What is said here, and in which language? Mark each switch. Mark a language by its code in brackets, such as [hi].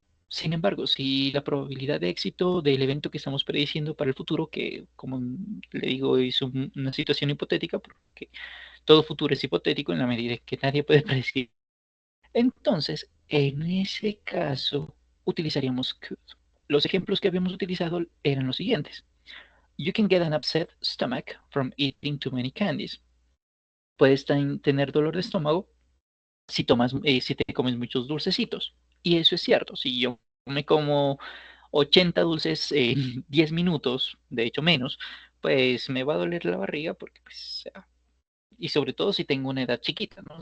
[es] Sin embargo, si la probabilidad de éxito del evento que estamos prediciendo para el futuro, que como le digo es una situación hipotética, porque todo futuro es hipotético en la medida que nadie puede predecir, entonces, en ese caso, utilizaríamos could. Los ejemplos que habíamos utilizado eran los siguientes. [en] You can get an upset stomach from eating too many candies. [es] Puedes tener dolor de estómago si te comes muchos dulcecitos. Y eso es cierto. Si yo me como 80 dulces en 10 minutos, de hecho menos, pues me va a doler la barriga porque, pues, y sobre todo si tengo una edad chiquita, ¿no?